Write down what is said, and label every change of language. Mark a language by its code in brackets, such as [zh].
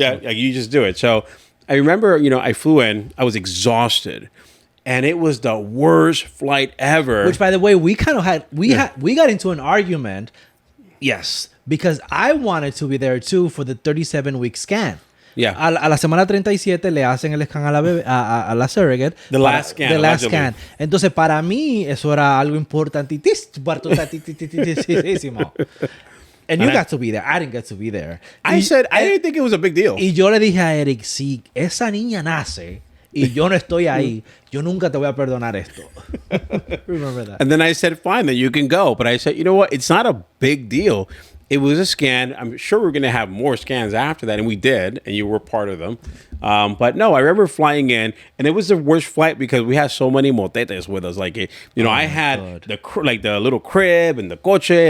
[en] Yeah, you just do it. So I remember, I flew in. I was exhausted, and it was the worst flight ever. Which, by the way, we got into an argument. Yes, because I wanted to be there too for the 37-week scan. Yeah. [es] A la semana 37 le hacen el scan a la surrogate. [en] The last scan. [es] Entonces, para mí, eso era algo importantísimo. [en] And you got to be there. I didn't get to be there. I didn't think it was a big deal. [es] Y yo le dije a Eric, si esa niña nace y yo no estoy ahí, yo nunca te voy a perdonar esto. [en] Remember that. And then I said, fine, then you can go. But I said, you know what? It's not a big deal. It was a scan. I'm sure we're going to have more scans after that. And we did. And you were part of them. But no, I remember flying in. And it was the worst flight because we had so many motetes with us. Like, I had the little crib and the coche.